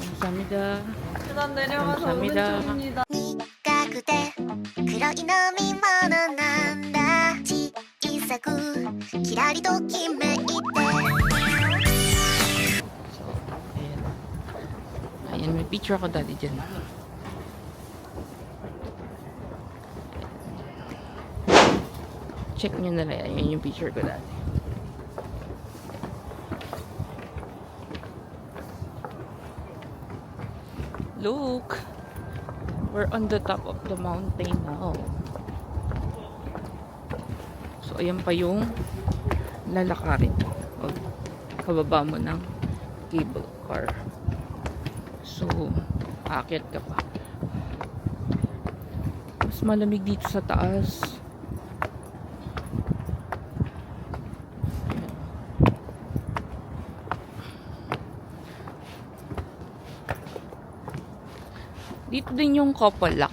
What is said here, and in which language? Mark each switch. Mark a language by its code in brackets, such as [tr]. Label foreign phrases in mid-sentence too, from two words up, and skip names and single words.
[ko] 감사합니다. 계단 내려가서 감사합니다. 오른쪽입니다. [ja] 苦くて黒い飲み物なんだ小さくキラリときめいて [tl] So, ayan. Ayan, may picture ako dati dyan. Check nyo na lang. Ayan yung picture ko dati. [en] Look! We're on the top of the mountain now. [tl] So, ayan pa yung lalakarin. O, kababa mo ng [en] cable car. [tl] So, aakyat ka pa. Mas malamig dito sa taas. Dito din yung [en] couple lock.